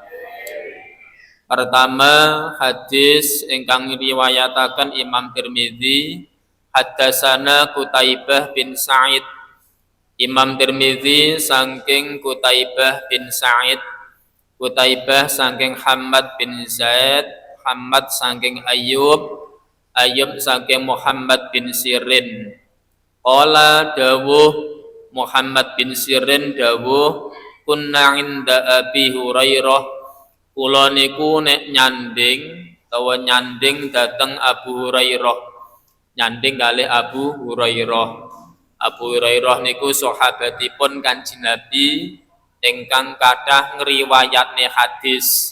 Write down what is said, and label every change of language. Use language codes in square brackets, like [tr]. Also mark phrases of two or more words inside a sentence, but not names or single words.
[jv] Pertama, hadis ingkang riwayataken Imam Tirmizi, haddatsana Qutaibah bin Sa'id. Imam Tirmizi saking Qutaibah bin Sa'id, Qutaibah saking Hammad bin Zaid, Hammad saking Ayyub, Ayyub saking Muhammad bin Sirin. Qala dawuh Muhammad bin Sirin dawuh, [ar] كنا عند [jv] Abi Hurairah, kula niku nek nyanding dateng Abu Hurairah, nyanding kalih Abu Hurairah. Abu Hurairah niku sahabatipun Kanjeng Nabi ingkang kathah ngriwayatne hadis.